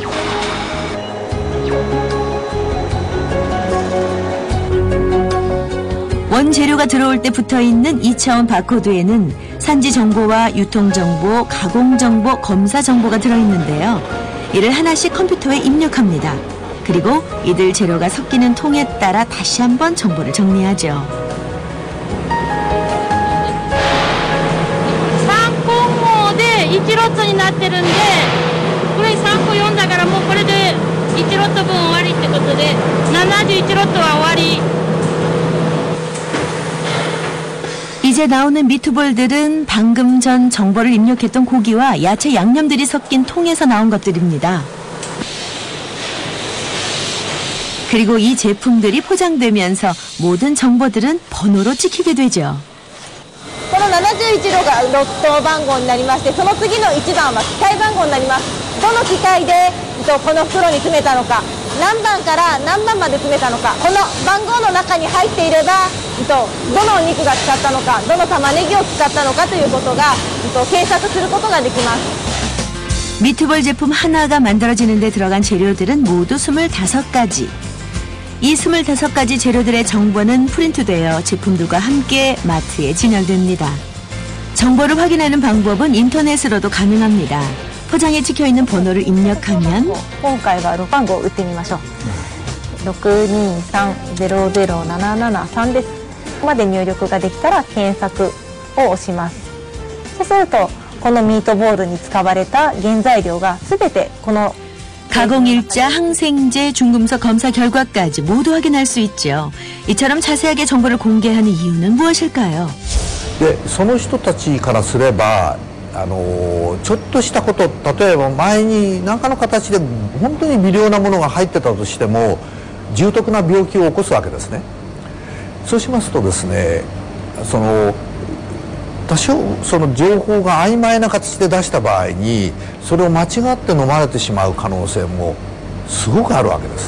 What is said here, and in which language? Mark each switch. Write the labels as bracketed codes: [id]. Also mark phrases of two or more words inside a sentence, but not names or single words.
[ko] 원재료가 들어올 때 붙어있는 2차원 바코드에는 산지 정보와 유통 정보, 가공 정보, 검사 정보가 들어있는데요. 이를 하나씩 컴퓨터에 입력합니다. 그리고 이들 재료가 섞이는 통에 따라 다시 한번 정보를 정리하죠. [ja] 3 個号で1ロットになってるんで、これ3個読んだからもうこれで1ロット分終わりってことで、71ロットは終わり。 [ko] 이제 나오는 미트볼들은 방금 전 정보를 입력했던 고기와 야채 양념들이 섞인 통에서 나온 것들입니다. 그리고 이 제품들이 포장되면서 모든 정보들은 번호로 찍히게 되죠. [ja] この71がロット番号になりまして、その次の1番は機械番号になります。どの機械でこの袋に詰めたのか、 何番から何番まで詰めたのか、この番号の中に入っていれば、どのお肉が使ったのか、どの玉ねぎを使ったのかということが計測することができます。 [ko] 미트볼 제품 하나가 만들어지는 데 들어간 재료들은 모두 25가지. 이 25가지 재료들의 정보는 프린트되어 제품들과 함께 마트에 진열됩니다. 정보를 확인하는 방법은 인터넷으로도 가능합니다. 포장에 찍혀있는 번호를 입력하면 [ja] 今回は6番号を打ってみましょう。623-00773です。ここまで入力ができたら検索を押します。そうするとこのミートボールに使われた原材料がすべてこの [ko] 가공일자, 항생제, 중금속 검사 결과까지 모두 확인할 수 있죠. 이처럼 자세하게 정보를 공개하는 이유는 무엇일까요? [ja] でその人たちからすればちょっとしたこと、例えば前に何かの形で本当に微量なものが入ってたとしても重篤な病気を起こすわけですね。そうしますとですね、多少その情報が曖昧な形で出した場合にそれを間違って飲まれてしまう可能性もすごくあるわけです。